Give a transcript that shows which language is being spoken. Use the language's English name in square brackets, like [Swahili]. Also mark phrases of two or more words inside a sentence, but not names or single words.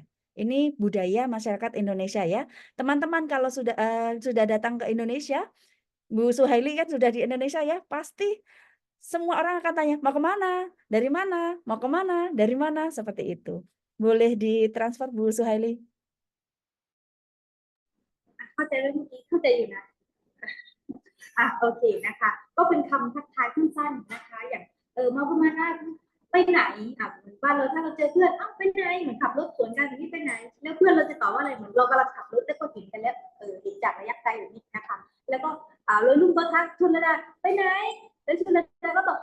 [Indonesian] Ini budaya masyarakat Indonesia ya. Teman-teman kalau sudah datang ke Indonesia, Bu Suhaili kan sudah di Indonesia ya, pasti semua orang akan tanya, mau kemana? Dari mana? Mau kemana? Dari mana? Seperti itu. Boleh ditransfer Bu Suhaili? [Thai] เข้าใจแล้วเมื่อกี้เข้าใจอยู่นะโอเคนะคะก็เป็นคำทักทายสั้นๆนะคะอย่างมาประมาณนั้นไปไหนเหมือนบ้านเราถ้าเราเจอเพื่อนไปไหนเหมือนขับรถสวนกันอย่างนี้ไปไหนแล้วเพื่อนเราจะตอบว่าอะไรเหมือนเรากำลังขับรถแล้วก็เห็นกันแล้วเห็นจากระยะไกลอย่างนี้นะคะแล้วก็รุ่นก็ทักชลดาไปไหนแล้วชลดาก็